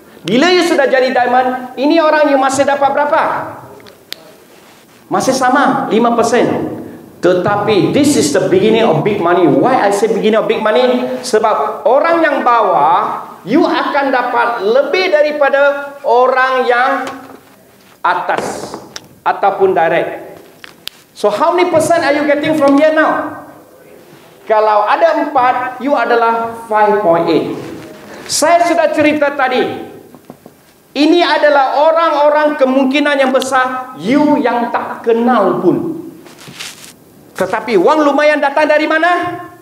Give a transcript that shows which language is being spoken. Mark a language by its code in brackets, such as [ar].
[ms] Bila you sudah jadi diamond, ini orang you masih dapat berapa? Masih sama, 5%. [en] Tetapi this is the beginning of big money. Why I say beginning of big money? [ms] Sebab orang yang bawah, you akan dapat lebih daripada orang yang atas ataupun direct. [en] So how many percent are you getting from here now? [ms] Kalau ada 4, you adalah 5.8. Saya sudah cerita tadi, ini adalah orang-orang kemungkinan yang besar you yang tak kenal pun. Tetapi wang lumayan datang dari mana?